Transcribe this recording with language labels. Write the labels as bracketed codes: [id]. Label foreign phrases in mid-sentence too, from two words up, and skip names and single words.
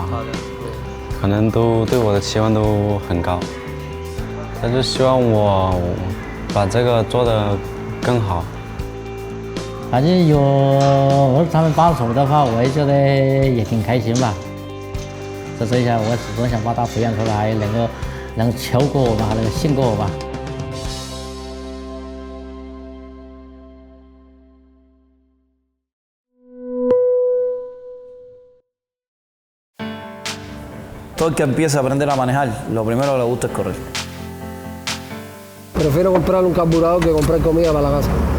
[zh] 可能都对我的期望都很高，他就希望我把这个做得更好。反正有儿子他们帮手的话，我也觉得也挺开心吧。这一下我始终想把他培养出来，能超过我吧，能胜过我吧。 [es] Todo el que empieza a aprender a manejar, lo primero que le gusta es correr. Prefiero comprar un carburador que comprar comida para la casa.